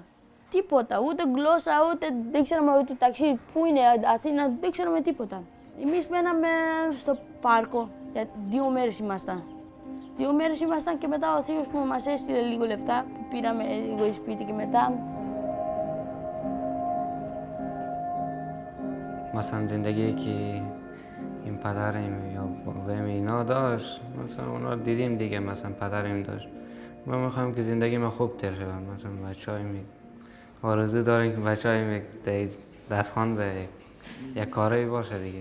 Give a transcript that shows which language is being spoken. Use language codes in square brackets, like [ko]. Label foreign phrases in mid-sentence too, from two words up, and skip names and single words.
[el] Τίποτα, ούτε γλώσσα, ούτε δεν ξέραμε ότι ταξί, πού είναι Αθήνα, δεν ξέραμε τίποτα. Εμείς μέναμε στο πάρκο, για 2 μέρες ήμασταν. 2 μέρες ήμασταν και μετά ο θείος μου μας έστειλε λίγο λεφτά, που πήραμε λίγο σπίτι και μετά. [fa] مثلا زندگی که این پدرم یا بابام اینا داشت، مثلا اونا رو دیدیم دیگه، مثلا پدرم داشت. ما میخوایم که زندگی ما خوب تر شه، مثلا بچه‌های آرزو داریم که بچه‌های دستخوان به یک کاری باشه دیگه.